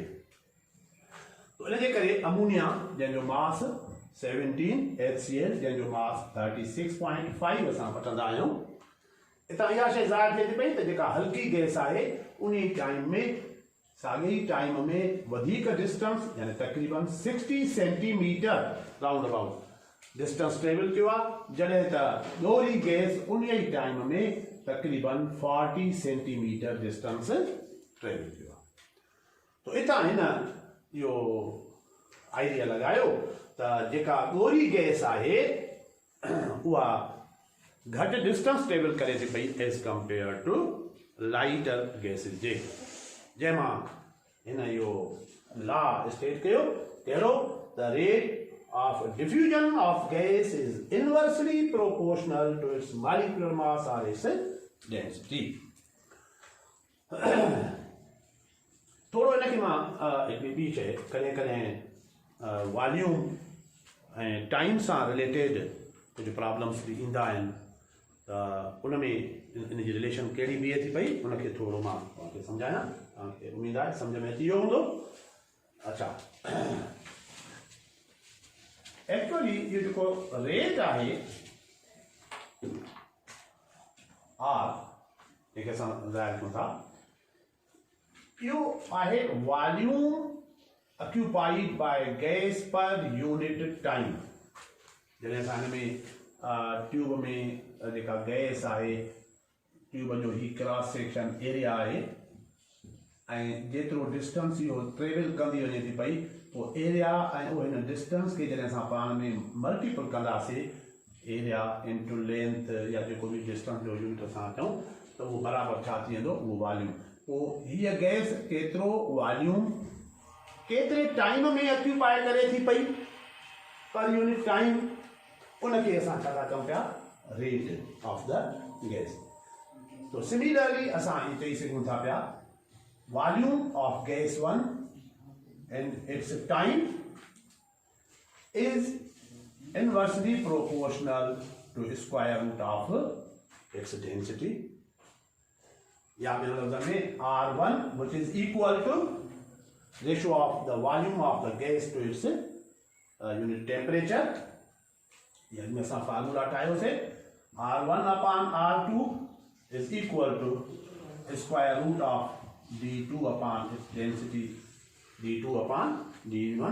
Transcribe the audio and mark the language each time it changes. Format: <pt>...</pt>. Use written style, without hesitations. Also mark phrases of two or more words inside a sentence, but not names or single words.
<sd>तो इन जे करे अमोनिया जंहिंजो मास 17, HCl जंहिंजो मास 36.5 असां वठंदा आहियूं। हितां इहा शइ ज़ाहिर थिए थी पई त जेका हल्की गैस आहे उन टाइम में साॻे ई टाइम में वधीक डिस्टेंस यानी तक़रीबन 60</sd> <en>centimeter round about distance travel</en> <sd>कयो आहे, जॾहिं त ॻोरी गैस उन ई टाइम में तक़रीबन 40</sd> <en>centimeter distance travel</en> <sd>कयो आहे। तो हितां हिन इहो आइडिया लॻायो त जेका ॻोरी गैस आहे उहा घटि</sd> <en>distance travel</en> <sd>करे थी पई</sd> <en>as compare to lighter gases</en> <sd>जे, जंहिंमां हिन इहो</sd> <en>law state</en> <sd>कयो कहिड़ो</sd> <en>the rate of diffusion of gas is inversely proportional to its molecular mass or its density.</en> <sd>थोड़ो इनखे मां हिकिड़ी ॿी शइ कॾहिं कॾहिं वॉल्यूम ऐं टाइम सां रिलेटेड कुझु प्रॉब्लम्स बि ईंदा आहिनि त उन में इन जी रिलेशन कहिड़ी बीहे थी पई उनखे थोरो मां तव्हांखे सम्झायां, तव्हांखे उमेद आहे सम्झ में अची वियो हूंदो। अच्छा, एक्चुअली ये जेको रेट आहे आर जेके असां ज़ाहिर कयूं था इहो आहे</sd> <en>volume occupied by gas per unit time.</en> <sd>जॾहिं असां हिन में ट्यूब में जेका गैस आहे ट्यूब जो ही</sd> <en>cross section area</en> <sd>आहे ऐं जेतिरो डिस्टेंस इहो ट्रेवल कंदी वञे थी पई पोइ एरिया ऐं उहो हिन डिस्टेंस खे जॾहिं असां पाण में मल्टीपल कंदासीं</sd> <en>area into length</en> <sd>या जेको बि डिस्टेंस जो यूनिट असां चऊं त उहो बराबरि छा थी वेंदो उहो वॉल्यूम। पोइ हीअ गैस केतिरो वॉल्यूम केतिरे टाइम में ऑक्यूपाई करे थी पई</sd> <en>per unit time</en> <sd>उनखे असां छा था चऊं पिया</sd> <en>rate of the gas.</en> <sd>तो सिमिलरली असां इहे चई सघूं था पिया</sd> <en>volume of gas 1 and its time is inversely proportional to square root of its density,</en> <ur>یا میرے لفظ میں</ur> <en>R1 which is equal to ratio of the volume of the gas to its unit temperature.</en> <sd>यानी असां फार्मूला ठाहियोसीं</sd> <en>R1 upon R2 is equal to square root of D2 upon its density D2 upon D1.</en>